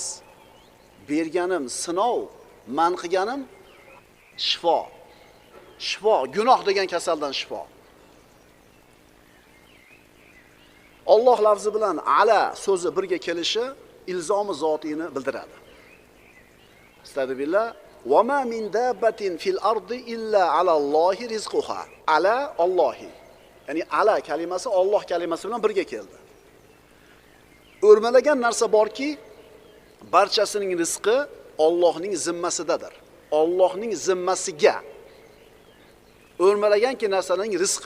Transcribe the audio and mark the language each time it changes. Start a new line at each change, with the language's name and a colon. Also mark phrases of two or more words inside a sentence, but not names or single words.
Uzbek: Berganim sinov, man qilganim shifo. Shifo, gunoh degan kasaldan shifo. Alloh lafzi bilan ala so'zi birga kelishi ilzomi zotiyni bildiradi. Astagfirullah.
Arabic: وما من دابة في الأرض إلا على الله رزقها. على الله.
Uzbek: Ya'ni ala kalimasi Alloh kalimasi bilan birga keldi. O'rmalagan narsa borki, barchasining rizqi Allohning zimmasidadir. Allohning zimmasiga o'rmalaganki narsaning rizqi.